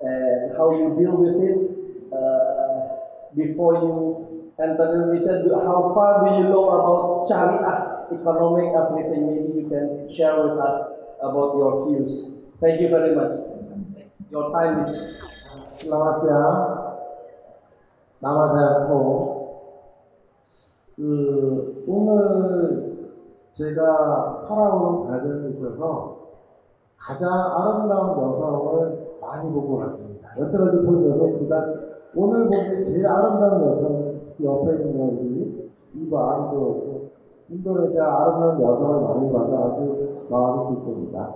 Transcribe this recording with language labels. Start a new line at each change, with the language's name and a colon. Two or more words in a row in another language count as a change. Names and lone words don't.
English: and how you deal with it before you enter Indonesia. How far do you know about Syariah, economic, everything? Maybe you can share with us about your views. Thank you very much. Your time is.
Indonesian: Selamat siang, nama saya Ko.
Korean: 오늘 제가 살아오는 과정에 있어서 가장 아름다운 여성을 많이 본 것 같습니다. 여태까지 본 여성보다 오늘 보기 제일 아름다운 여성은 특히 옆에 있는 우리 이반도 그렇고 인도네시아 아름다운 여성을 많이 봐서 아주 마음이 기쁩니다.